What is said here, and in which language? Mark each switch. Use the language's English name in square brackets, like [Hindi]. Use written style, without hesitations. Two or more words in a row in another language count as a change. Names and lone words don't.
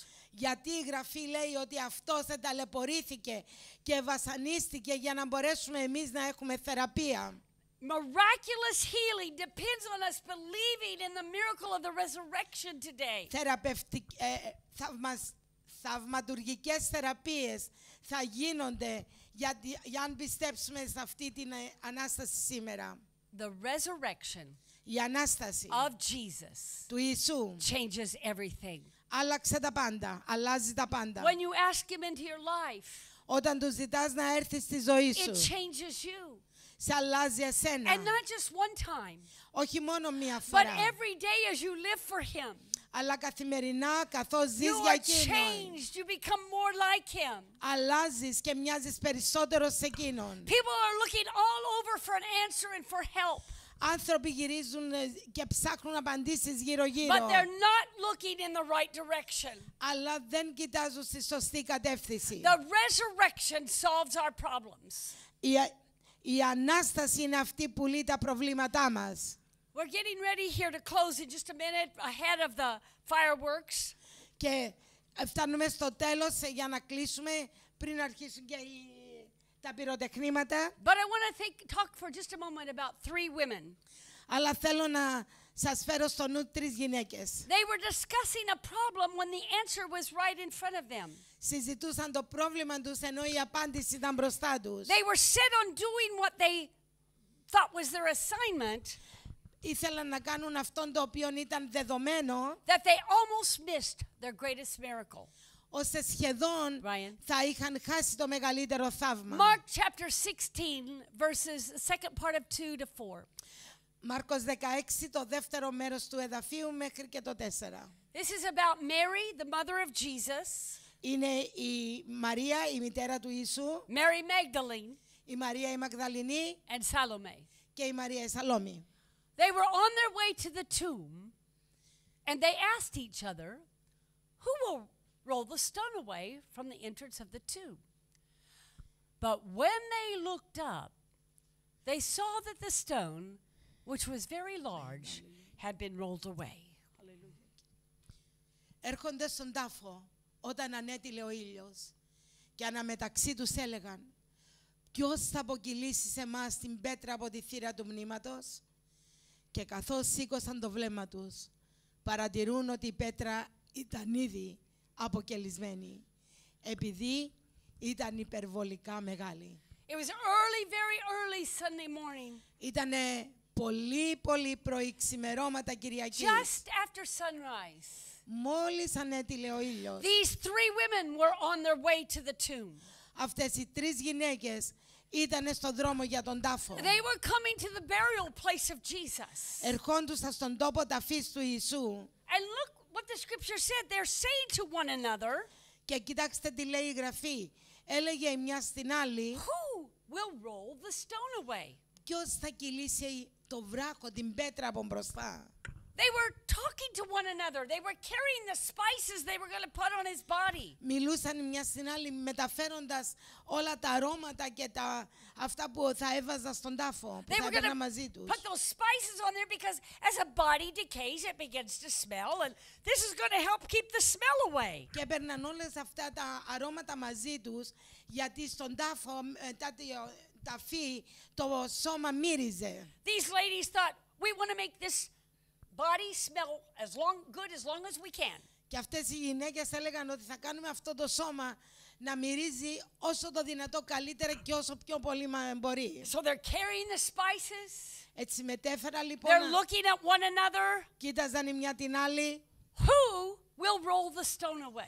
[Greek] Γιατί η Γραφή λέει ότι αυτός ταλαιπωρήθηκε και βασανίστηκε για να μπορέσουμε εμείς να έχουμε θεραπεία. [English] Miraculous healing depends on us believing in the miracle of the resurrection today. [Greek] Θαυματουργικές θεραπείες θα γίνονται για αν πιστέψουμε σε αυτή την Ανάσταση σήμερα. [English] The resurrection [Greek] Η Ανάσταση [English] of Jesus [Greek] του Ιησού [English] changes everything. [Greek] άλλαξε τα πάντα, αλλάζει τα πάντα. [English] When you ask him into your life, [Greek] Όταν του ζητάς να έρθει στη ζωή [English] it [Greek] σου, [English] changes you. [Greek] σε αλλάζει εσένα. [English] And not just one time, [Greek] Όχι μόνο μία [English] but [Greek] φορά, [English] every day as you live for him. [Greek] αλλά καθημερινά καθώς ζεις [English] You [Greek] για [English] are [Greek] Εκείνον. [English] changed. You become more like him. [Greek] Αλλάζεις και μοιάζεις περισσότερο σε Εκείνον. [English] People are looking all over for an answer and for help, [Greek] Άνθρωποι γυρίζουν και ψάχνουν απαντήσεις [English] but [Greek] γύρω-γύρω, [English] they're not looking in the right direction. [Greek] αλλά δεν κοιτάζουν στη σωστή κατεύθυνση. [English] The resurrection solves our problems. [Greek] Η Ανάσταση είναι αυτή που λύει τα προβλήματά μας. [English] We're getting ready here to close in just a minute ahead of the fireworks. [Greek] Και φτάνουμε στο τέλος για να κλείσουμε πριν αρχίσουν και τα πυροτεχνήματα. [English] But I want to talk for just a moment about 3 women. [Greek] Αλλά θέλω να σας φέρω στο νου 3 γυναίκες. [English] They were discussing a problem when the answer was right in front of them. [Greek] Συζητούσαν το πρόβλημα τους ενώ η απάντηση ήταν μπροστά τους. [English] They were set on doing what they thought was their assignment, [Greek] Ήθελαν να κάνουν αυτόν το οποίο ήταν δεδομένο, [English] that they almost missed their greatest miracle. [Greek] ώστε σχεδόν Ryan. θα είχαν χάσει το μεγαλύτερο θαύμα. [English] Mark chapter 16, verses, the second part of 2 to 4. [Greek] Μάρκος 16, το δεύτερο μέρος του εδαφίου μέχρι και το 4. [English] This is about Mary, the mother of Jesus, [Greek] Είναι η Μαρία, η μητέρα του Ιησού, [English] Mary Magdalene, [Greek] η Μαρία η Μαγδαληνή [English] and Salome. [Greek] και η Μαρία η Σαλόμη. [English] They were on their way to the tomb, and they asked each other, who will roll the stone away from the entrance of the tomb? But when they looked up, they saw that the stone, which was very large, had been rolled away. [Greek] Έρχονται στον τάφο όταν ανέτειλε ο ήλιος και αναμεταξύ τους έλεγαν, ποιος θα αποκυλήσει σε εμάς την πέτρα από τη θύρα του μνήματος? Και καθώς σήκωσαν το βλέμμα τους, παρατηρούν ότι η πέτρα ήταν ήδη αποκελισμένη, επειδή ήταν υπερβολικά μεγάλη. [English] It was early, very early Sunday morning, [Greek] Ήτανε πολύ πρωί, ξημερώματα Κυριακής. [English] just after sunrise. [Greek] Μόλις ανέτειλε ο ήλιος, [English] These 3 women were on their way to the tomb. [Greek] αυτές οι 3 γυναίκες ήτανε στον δρόμο για τον τάφο. [English] They were coming to the burial place of Jesus. [Greek] Ερχόντουσαν στον τόπο ταφής του Ιησού. [English] And look what the scripture said. They're saying to one another, [Greek] Και κοιτάξτε τι λέει η Γραφή. Έλεγε η μια στην άλλη, [English] who will roll the stone away? [Greek] ποιος θα κυλήσει το βράχο, την πέτρα από μπροστά. [English] They were talking to one another. They were carrying the spices they were going to put on his body. [Greek] Μιλούσαν η μια στην άλλη μεταφέροντας όλα τα αρώματα και αυτά που θα έβαζαν στον τάφο, που [English] They [Greek] θα [English] were going [Greek] έπαιρναν [English] to [Greek] μαζί τους. [English] put those spices on there because as a body decays, it begins to smell, and this is going to help keep the smell away. [Greek] Και έπαιρναν όλες αυτά τα αρώματα μαζί τους, γιατί στον τάφο, μετά τη ταφή, το σώμα μύριζε. [English] These ladies thought, we want to make this body smell good as long as we can. [Greek] Και αυτές οι γυναίκες έλεγαν ότι θα κάνουμε αυτό το σώμα να μυρίζει όσο το δυνατό καλύτερα και όσο πιο πολύ μπορεί. [English] So they're carrying the spices. [Greek] Έτσι μετέφερα λοιπόν, [English] They're looking at one another. [Greek] κοίταζαν η μια την άλλη. [English] Who will roll the stone away?